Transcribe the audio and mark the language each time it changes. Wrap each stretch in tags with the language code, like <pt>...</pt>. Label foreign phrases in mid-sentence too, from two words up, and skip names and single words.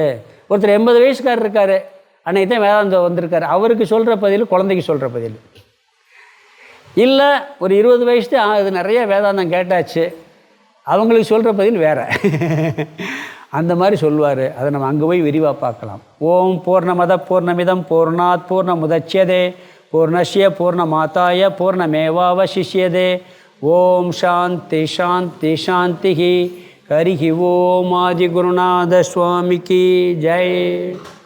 <ta>ஒருத்தர் 80 வயசுக்காரர் இருக்கார், அன்னைக்கு தான் வேதாந்தம் வந்திருக்காரு, அவருக்கு சொல்கிற பதில் குழந்தைக்கு சொல்கிற பதில். இல்லை ஒரு 20 வயசு தான் அது நிறைய வேதாந்தம் கேட்டாச்சு, அவங்களுக்கு சொல்கிற பதில் வேறு. அந்த மாதிரி சொல்லுவார். அதை நம்ம அங்கே போய் விரிவாக பார்க்கலாம்.</ta> <sa>ओम् पूर्णमदः पूर्णमिदं पूर्णात् पूर्णमुदच्यते पूर्णस्य पूर्णमादाय पूर्णमेवावशिष्यते. ओम् शान्तिः शान्तिः शान्तिः. हरिः ओम्.</sa> <ta>ஆதி குருநாத சுவாமிக்கு ஜெய்.</ta>